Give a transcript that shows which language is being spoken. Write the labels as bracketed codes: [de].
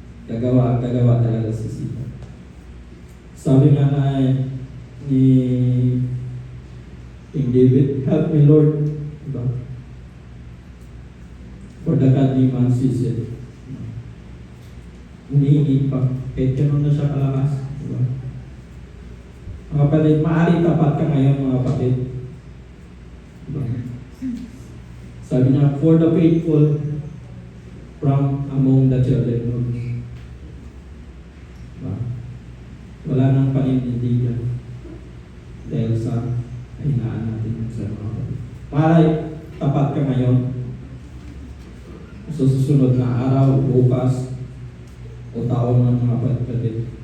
[tl] Gagawa talaga si Sita. Sabi nga na ni King David, [en] help me Lord. [tl] Diba? [en] For the godly man ceaseth. [tl] Humihingi pa. Kahit ganun na siya kalakas. Diba? Mga kapatid, maaari tapat ka ngayon mga kapatid. Diba? Sabi niya, [en] for the faithful from among the children of men. [tl] Diba? Wala nang panindigan dahil sa kahinaan natin sa mga kapatid. Maaari tapat ka ngayon sa susunod na araw, bukas, o taon ng mga kapatid.